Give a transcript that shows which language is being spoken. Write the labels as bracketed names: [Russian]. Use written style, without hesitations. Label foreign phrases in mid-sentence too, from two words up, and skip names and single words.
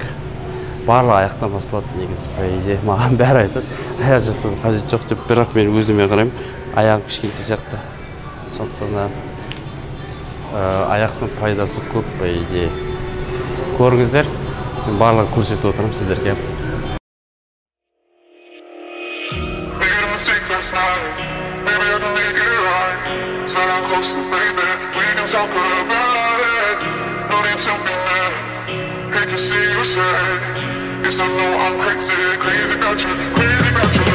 [Kazakh] Барлық аяқтан басталады негізі, [Russian] по идее. [Kazakh] Маған бәрі айтады, аяқ жасаудың қажеті жоқ деп, бірақ мен өзіме қараймын, аяғым кішкентай сияқты. Сондықтан да аяқтың пайдасы көп, [Russian] по идее. [Kazakh] Көріңіздер, мен барлығын көрсетіп отырмын сіздерге. [English] Yes, I know I'm crazy, crazy about you, crazy about you.